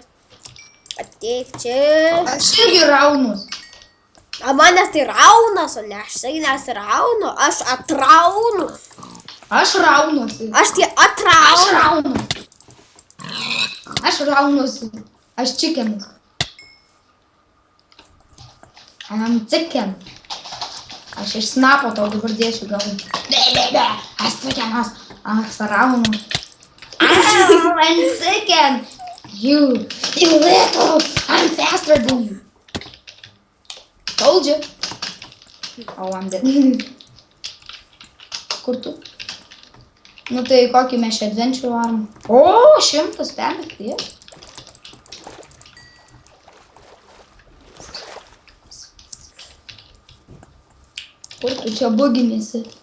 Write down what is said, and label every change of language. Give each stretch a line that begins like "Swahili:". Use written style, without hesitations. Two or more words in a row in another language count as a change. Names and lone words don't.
Lithuanian: Ateik čia. Aš irgi raunus. A manęs tai raunas, o ne aš tai nesiraunu. Aš atraunu. Aš raunuosi. Aš tai atraunu. Aš raunuosi. Aš čikenas.
English: I'm chicken.
Lithuanian: Aš iš snapo tau dabar dėsiu gal. Aš čikenas. Aš raunu.
English: I'm chicken. You little, I'm faster than you. Told you. Oh, I'm dead.
Lithuanian: Kur tu? Nu tai kokį mes čia adventure varom? O, 100 permėgti. Kur tu čia buginėsi?